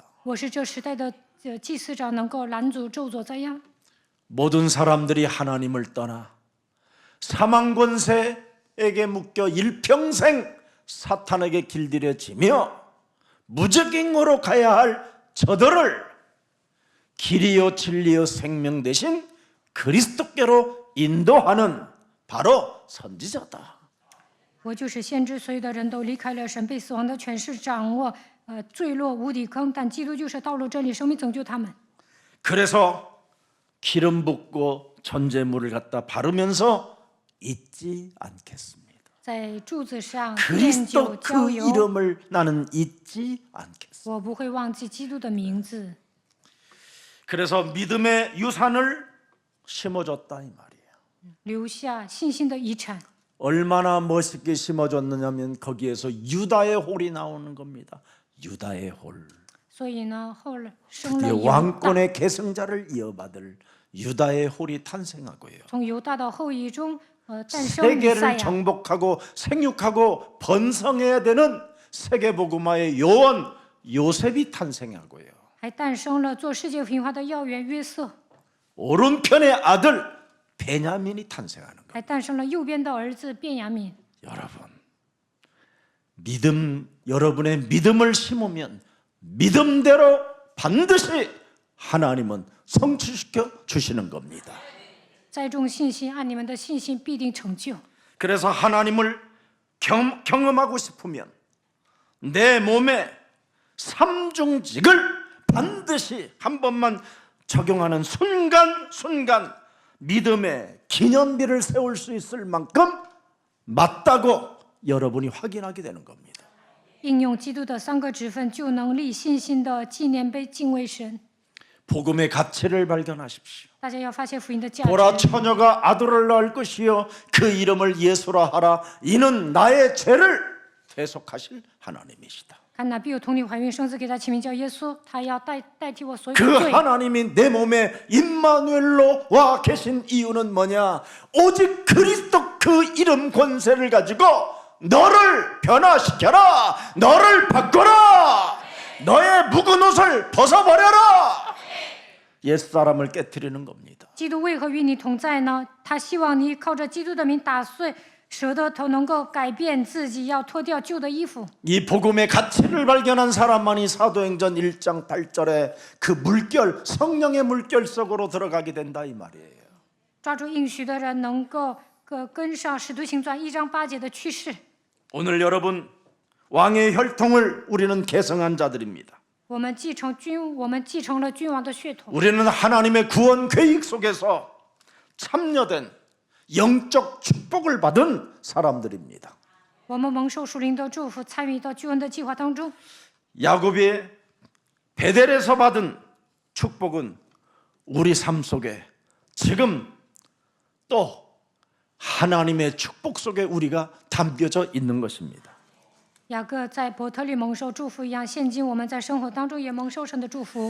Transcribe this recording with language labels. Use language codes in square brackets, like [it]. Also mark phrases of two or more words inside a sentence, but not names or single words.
[zh] 我是这时代的祭司长，能够拦阻咒诅灾殃。 [ko] 모든 사람들이 하나님을 떠나 사망 권세에게 묶여 일평생 사탄에게 길들여지며 무적행으로 가야 할 저들을 길이요 진리요 생명 대신 그리스도께로 인도하는 바로 선지자다. [zh] 我就是先知，所有的人都离开了神，被死亡的权势掌握，坠落无底坑。但基督就是道路、真理、生命，拯救他们。 [ko] 그래서 기름 붓고 전제물을 갖다 바르면서 잊지 않겠습니다. [zh] 在柱子上奠 [ko] 그리스도 [zh] 酒浇 [ko] 그 [zh] 油， [ko] 이름을 나는 잊지 않겠습니다. [zh] 我不会忘记基督的名字。 [ko] 그래서 믿음의 유산을 심어줬다 이 말이에요. [zh] 留下信心的遗产。 [ko] 얼마나 멋있게 심어줬느냐면 거기에서 유다의 홀이 나오는 겁니다. 유다의 홀. [zh] 所以呢，后来生了 [ko] 이 [zh] 犹大， [ko] 왕권의 계승자를 이어받을 유다의 홀이 탄생하고요. [zh] 从犹大的后裔中，诞生弥赛 [ko] 세계를 [zh] 亚。 [ko] 정복하고 생육하고 번성해야 되는 세계복음화의 요원 요셉이 탄생하고요. [zh] 还诞生了做世界平化的要员约瑟， [ko] 오른편의 아들 베냐민이 탄생하는 거예요. [zh] 还诞生了右边的儿子便雅悯。 [ko] 여러분, 여러분의 믿음을 심으면 믿음대로 반드시 하나님은 성취시켜 주시는 겁니다. [zh] 栽种信心，按你们的信心必定成就。 [ko] 그래서 하나님을 경험하고 싶으면 내 몸에 삼중직을 반드시 한 번만 적용하는 순간순간 믿음의 기념비를 세울 수 있을 만큼 맞다고 여러분이 확인하게 되는 겁니다. [zh] 应用基督的3个职分，就能立信心的纪念碑，敬畏神。 [ko] 복음의 가치를 발견하십시오. [zh] 大家要发现福音的价 [ko] 보라 [zh] 值。 [ko] 처녀가 아들을 낳을 것이요 그 이름을 예수라 하라. 이는 나의 죄를 대속하실 하나님이시다. [zh] 看哪必有童女怀孕生子，给他起名叫耶稣，他要代替我所有 [ko] 그 [zh] 的罪。 [ko] 하나님이 내 몸에 임마누엘로 와 계신 이유는 뭐냐? 오직 그리스도 그 이름 권세를 가지고 너를 변화시켜라. 너를 바꿔라. 너의 묵은 옷을 벗어버려라. 옛사람을 깨트리는 겁니다. [zh] 基督为何与你同在呢？他希望你靠着基督的名打碎蛇的头，能够改变自己，要脱掉旧的衣服。 [ko] 이 복음의 가치를 발견한 사람만이 사도행전 1장 8절에 그 물결, 성령의 물결 속으로 들어가게 된다 이 말이에요. [zh] 抓住应许的人，能够跟上使徒行传1章8节的趋势。 [ko] 오늘 여러분 왕의 혈통을 우리는 계승한 자들입니다. [zh] 我们继承了君王的血统。 [ko] 우리는 하나님의 구원 계획 속에서 참여된 영적 축복을 받은 사람들입니다. [zh] 我们蒙受属灵的祝福，参与到救恩的计划当中。 [ko] 야곱이 베델에서 받은 축복은 우리 삶 속에 지금 또 하나님의 축복 속에 우리가 담겨져 있는 것입니다. [zh] 雅各在伯特利蒙受祝福一样，现今我们在生活当中也蒙受神的祝福。